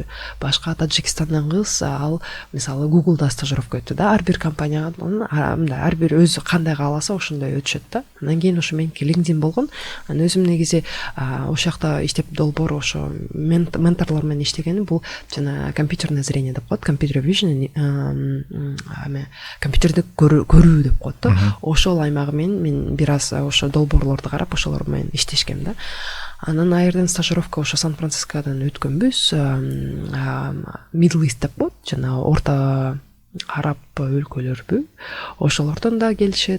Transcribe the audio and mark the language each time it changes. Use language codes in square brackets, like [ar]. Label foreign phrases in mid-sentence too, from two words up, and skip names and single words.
[ky] Башка Таджикстандан кыз ал мисалы Google'да стажировка өттү да. Ар бир компанияга ар бир өзү кандай кааласа ошондой өтүшөт да. Анан кийин ошо меники LinkedIn болгон. Анан өзүм негизи ошол жакта иштеп долбоор ошо менторлор менен иштегеним бул жана [ru] компьютерное зрение [ky] деп коет, [en] computer vision, [ky] компьютерди көрүү деп коет да. Ошол аймагы мен бир аз ошо долбоорлорду карап ошолор менен иштешкем да. Анан айрдан стажировка ошо Сан-Францискодон өткөнбүз. [en] Middle East [ky] деп коет, жана орто араб өлкөлөрбү, ошолордон да келишет.